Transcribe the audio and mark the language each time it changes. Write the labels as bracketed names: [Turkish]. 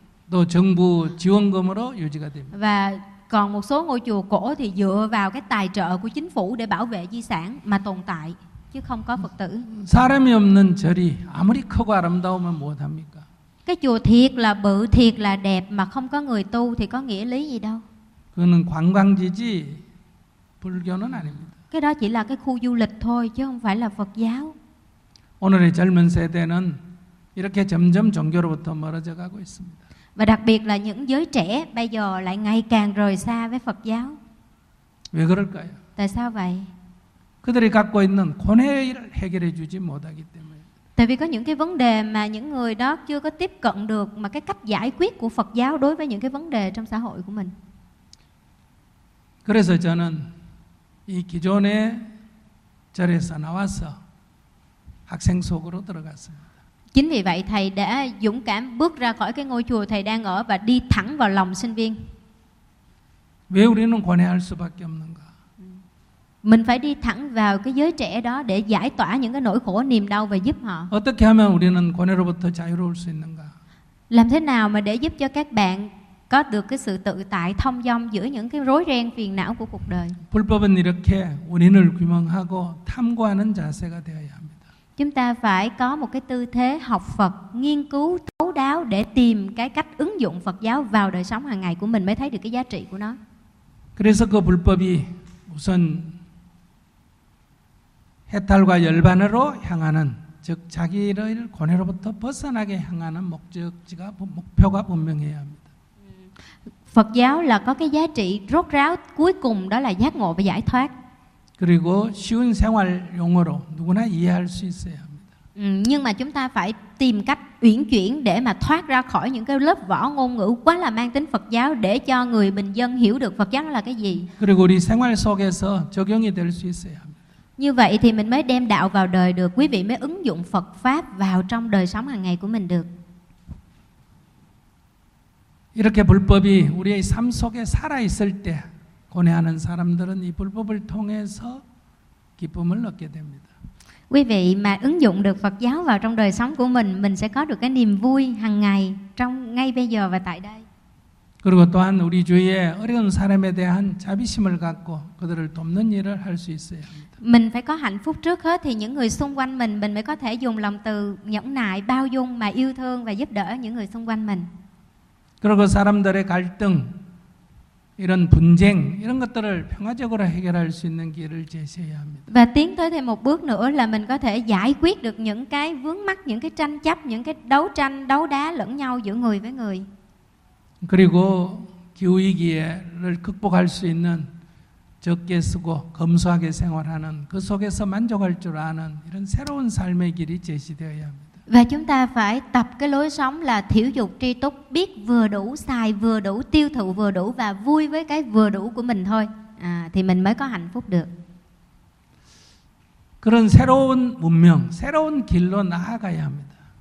[Korean] 또 정부 지원금으로 유지가 됩니다. [Vietnamese] Và còn một số ngôi chùa cổ thì dựa vào cái tài trợ của chính phủ để bảo vệ di sản mà tồn tại chứ không có Phật tử. [Korean] 사람이 없는 절이 아무리 크고 아름다우면 못 합니까? [Vietnamese] Cái chùa thiệt là bự, thiệt là đẹp mà không có người tu thì có nghĩa lý gì đâu. [Korean] 그거는 관광지지 불교는 아닙니다. [Vietnamese] Cái đó chỉ là cái khu du lịch thôi chứ không phải là Phật giáo. [Korean] 오늘의 젊은 세대는 이렇게 점점 종교로부터 멀어져 가고 있습니다. [Vietnamese] Và đặc biệt là những giới trẻ bây giờ lại ngày càng rời xa với Phật giáo. [Korean] 왜 그럴까요? [Vietnamese] Tại sao vậy? [Korean] 그들이 갖고 있는 고뇌를 해결해 주지 못하기 때문에. [Vietnamese] Tại vì có những cái vấn đề mà những người đó chưa có tiếp cận được mà cái cách giải quyết của Phật giáo đối với những cái vấn đề trong xã hội của mình. [Korean] 그래서 저는 이 기존의 절에서 나와서 학생 속으로 들어갔어요. [Vietnamese] Chính vì vậy thầy đã dũng cảm bước ra khỏi cái ngôi chùa thầy đang ở và đi thẳng vào lòng sinh viên. [Korean] 왜 우리는 고뇌할 수밖에 없는가? [Vietnamese] Mình phải đi thẳng vào cái giới trẻ đó để giải tỏa những cái nỗi khổ niềm đau và giúp họ. [Korean] 어떻게 하면 우리는 고뇌로부터 자유로울 수 있는가? [Vietnamese] Làm thế nào mà để giúp cho các bạn có được cái sự tự tại thông dong giữa những cái rối ren phiền não của cuộc đời? [Korean] 불법은 이렇게 원인을 규명하고 탐구하는 자세가 되어야 합니다. [Vietnamese] Chúng ta phải có một cái tư thế học Phật, nghiên cứu thấu đáo để tìm cái cách ứng dụng Phật giáo vào đời sống hàng ngày của mình mới thấy được cái giá trị của nó. [Korean] 그래서 그 불법이 우선 해탈과 열반으로 향하는 즉 자기를 고뇌로부터 벗어나게 향하는 목적지가 목표가 분명해야 합니다. [Vietnamese] Phật giáo là có cái giá trị rốt ráo cuối cùng đó là giác ngộ và giải thoát. [Korean] 그리고 쉬운 생활 용어로 누구나 이해할 수 있어야 합니다. [Vietnamese] Nhưng mà chúng ta phải tìm cách uyển chuyển để mà thoát ra khỏi những cái lớp vỏ ngôn ngữ quá là mang tính Phật giáo để cho người bình dân hiểu được Phật giáo là cái gì. [Korean] 그리고 우리 생활 속에서 적용이 될 수 있어야 합니다. [Vietnamese] Như vậy thì mình mới đem đạo vào đời được, quý vị mới ứng dụng Phật pháp vào trong đời sống hàng ngày của mình được. [Korean] 이렇게 불법이 우리의 삶 속에 살아 있을 때 고뇌하는 사람들은 이 불법을 통해서 기쁨을 얻게 됩니다. [Vietnamese] Quý vị mà ứng dụng được Phật giáo vào trong đời sống của mình sẽ có được cái niềm vui hàng ngày trong ngay bây giờ và tại đây. [Korean] 그리고 또한 우리 주위에 어려운 사람에 대한 자비심을 갖고 그들을 돕는 일을 할 수 있어야 합니다. [Vietnamese] Mình phải có hạnh phúc trước hết thì những người xung quanh mình mới có thể dùng lòng từ nhẫn nại, bao dung mà yêu thương và giúp đỡ những người xung quanh mình. [Korean] 그리고 사람들의 갈등 이런 분쟁 이런 것들을 평화적으로 해결할 수 있는 길을 제시해야 합니다. [Vietnamese] Và tiến tới thêm một bước nữa là mình có thể giải quyết được những cái vướng mắc, những cái tranh chấp, những cái đấu tranh, đấu đá lẫn nhau giữa người với người. [Korean] 그리고 기후위기를 극복할 수 있는 적게 쓰고 검소하게 생활하는 그 속에서 만족할 줄 아는 이런 새로운 삶의 길이 제시되어야 합니다. [Vietnamese] Và chúng ta phải tập cái lối sống là thiểu dục tri túc, biết vừa đủ xài, vừa đủ tiêu thụ, vừa đủ và vui với cái vừa đủ của mình thôi. À, thì mình mới có hạnh phúc được. [Korean] 그런 새로운 문명, 새로운 길로 나아가야 합니다.